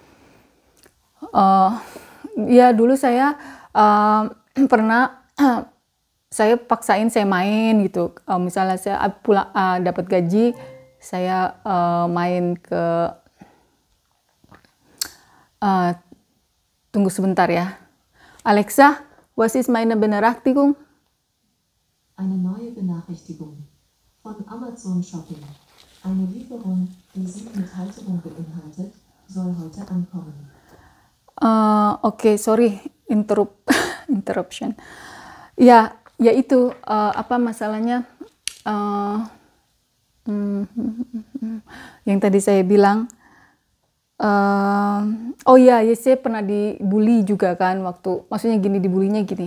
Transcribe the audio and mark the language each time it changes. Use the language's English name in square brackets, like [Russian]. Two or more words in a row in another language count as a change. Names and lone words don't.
[Indonesian] Ya dulu saya pernah saya paksain saya main gitu. Misalnya saya dapat gaji, saya main ke tunggu sebentar ya. [German] Alexa, was ist meine Benachrichtigung? Eine neue Benachrichtigung von Amazon Shopping. Eine Lieferung, die 7 mit Halterung beinhaltet, soll heute ankommen. [English] Oke, sorry, interruption. [Indonesian] Ya itu masalahnya yang tadi saya bilang. Saya pernah dibully juga kan maksudnya dibulinya gini.